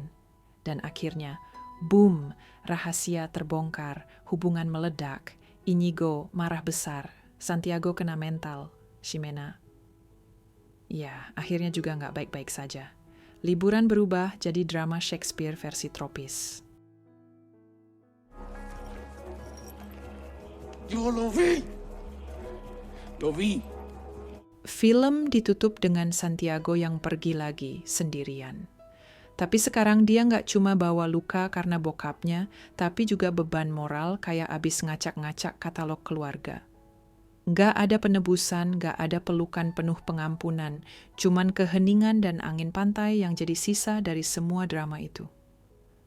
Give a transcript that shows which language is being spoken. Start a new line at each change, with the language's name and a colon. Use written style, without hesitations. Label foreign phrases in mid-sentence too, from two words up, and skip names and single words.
Indonesian: Dan akhirnya, boom, rahasia terbongkar, hubungan meledak, Íñigo marah besar, Santiago kena mental, Ximena. Ya, akhirnya juga nggak baik-baik saja. Liburan berubah jadi drama Shakespeare versi tropis.
Spanish: Yo lo vi. Lo vi.
Indonesian: Film ditutup dengan Santiago yang pergi lagi sendirian. Tapi sekarang dia nggak cuma bawa luka karena bokapnya, tapi juga beban moral kayak abis ngacak-ngacak katalog keluarga. Nggak ada penebusan, nggak ada pelukan penuh pengampunan, cuman keheningan dan angin pantai yang jadi sisa dari semua drama itu.